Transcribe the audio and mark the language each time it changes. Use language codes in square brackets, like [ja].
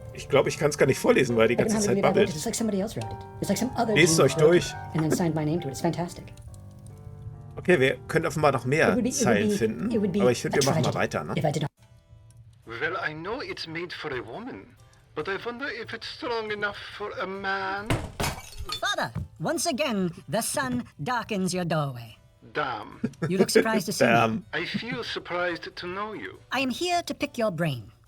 [de] Ich glaube, ich kann es gar nicht vorlesen, weil die ganze Zeit babbelt. [en] It's like somebody else wrote it. It's like some other [de] Lest euch durch. [en] And then signed my name to it. It's fantastic. [de] Okay, wir können offenbar noch mehr Zeilen finden, aber ich finde, wir machen mal weiter, ne? [en] Well, I know it's made for a woman, but I wonder if it's strong enough for a man. Father, once again, the sun darkens your doorway. Damn. You look surprised to see me. I feel surprised to know you. I am here to pick your brain.